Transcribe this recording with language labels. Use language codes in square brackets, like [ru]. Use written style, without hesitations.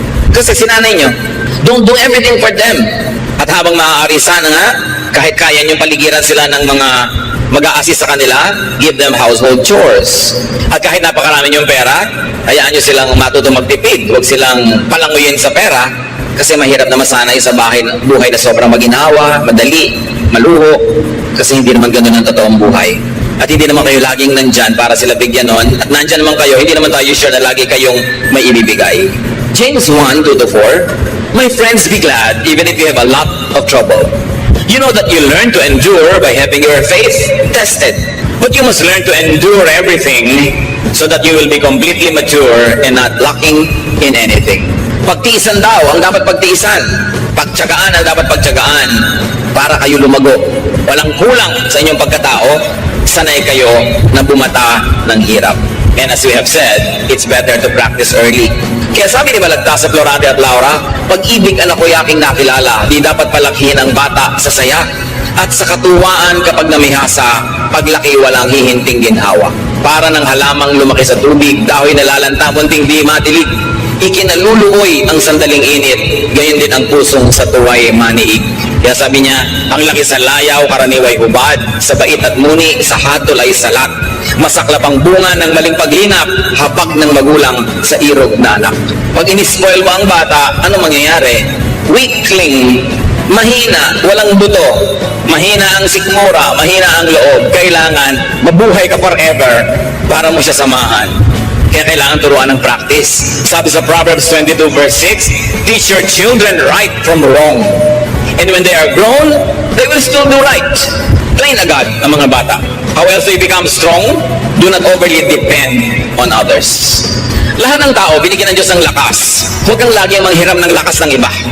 [tl] Kasi sinanay nyo, [en] don't do everything for them. [tl] At habang maaari sana nga, kahit kaya nyo paligiran sila ng mga mag-a-assist sa kanila, [en] give them household chores. [tl] At kahit napakarami yung pera, hayaan nyo silang matutong magtipid. Huwag silang palanguyin sa pera kasi mahirap na masanay sa buhay na sobrang maginhawa, madali, maluho, kasi hindi naman ganun ang totoong buhay. At hindi naman kayo laging nandyan para sila bigyan nun. At nandyan naman kayo, hindi naman tayo sure na lagi kayong may ibibigay. [en] James 1:2-4, my friends, be glad even if you have a lot of trouble. You know that you learn to endure by having your faith tested. But you must learn to endure everything so that you will be completely mature and not lacking in anything. [tl] Pagtiisan daw ang dapat pagtiisan. Pagtiyagaan ang dapat pagtiyagaan para kayo lumago. Walang kulang sa inyong pagkatao, sanay kayo na bumata ng hirap. [en] And as we have said, it's better to practice early. [tl] Kaya sabi ni Balagtas sa Florante at Laura, pag-ibig anak ko'y aking nakilala, di dapat palakhin ang bata sa saya at sa katuwaan kapag namihasa, paglaki walang hihinting ginhawa. Para ng halamang lumaki sa tubig, dahil nalalanta, munting di matilig. Ikinaluluoy ang sandaling init, gayon din ang pusong sa tuway maniig. Kaya sabi niya, ang laki sa layaw, karaniway hubad, sa bait at muni, sa hatol ay salat. Masaklap ang bunga ng maling paglinap, hapag ng magulang sa irog na anak. Pag inispoil mo ang bata, ano mangyayari? Weakling, mahina, walang buto, mahina ang sikmura, mahina ang loob. Kailangan mabuhay ka forever para mo siya samahan. Kaya kailangan turuan ng practice. Sabi sa [en] Proverbs 22:6, teach your children right from wrong. And when they are grown, they will still do right. [tl] Plain agad ang mga bata. [en] How else they become strong? Do not overly depend on others. [tl] Lahat ng tao, binigyan ng Diyos ng lakas. Huwag kang laging manghiram ng lakas ng iba.